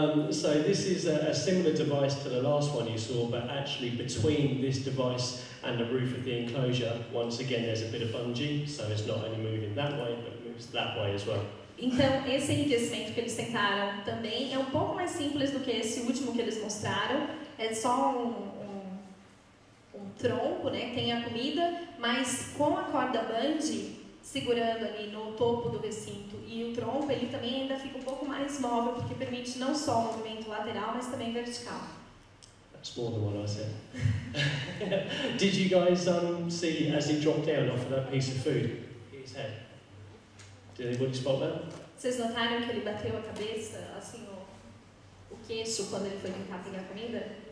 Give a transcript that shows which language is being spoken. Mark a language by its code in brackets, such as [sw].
[en] So this is a similar device to the last one you saw, but actually between this device and the roof of the enclosure, once again there's a bit of bungee, so it's not only moving that way, but it moves that way as well. [pt] Então, esse enriquecimento que eles tentaram também é um pouco mais simples do que esse último que eles mostraram. É só um tronco, né, que tem a comida, mas com a corda bungee segurando ali no topo do recinto e o tronco, ele também ainda fica um pouco mais móvel, porque permite não só o movimento lateral, mas também vertical. [en] That's more than what I said. Did you guys see as he dropped down off of that piece of food, his head? Did anybody spot that? [pt] Vocês notaram que ele bateu a cabeça, assim, o queixo quando ele foi tentar pegar comida?